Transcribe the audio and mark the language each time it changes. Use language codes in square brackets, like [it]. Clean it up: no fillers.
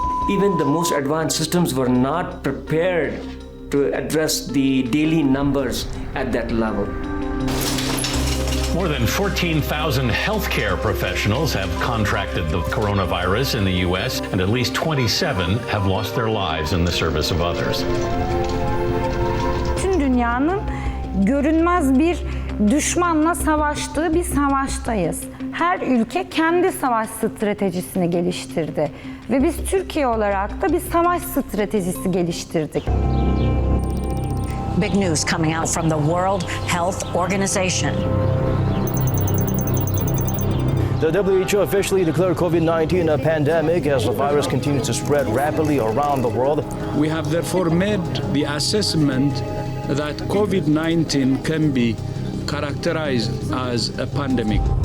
[en] Even the most advanced systems were not prepared to address the daily numbers at that level. More than 14,000 healthcare professionals have contracted the coronavirus in the US, and at least 27 have lost their lives in the service of others. [tr] Tüm dünyanın görünmez bir düşmanla savaştığı bir savaştayız. Her ülke kendi savaş stratejisini geliştirdi ve biz Türkiye olarak da bir savaş stratejisi geliştirdik. [en] Big news coming out from the World Health Organization. The WHO officially declared COVID-19 a pandemic as the virus continues to spread rapidly around the world. We have therefore made the assessment that COVID-19 can be characterized as a pandemic.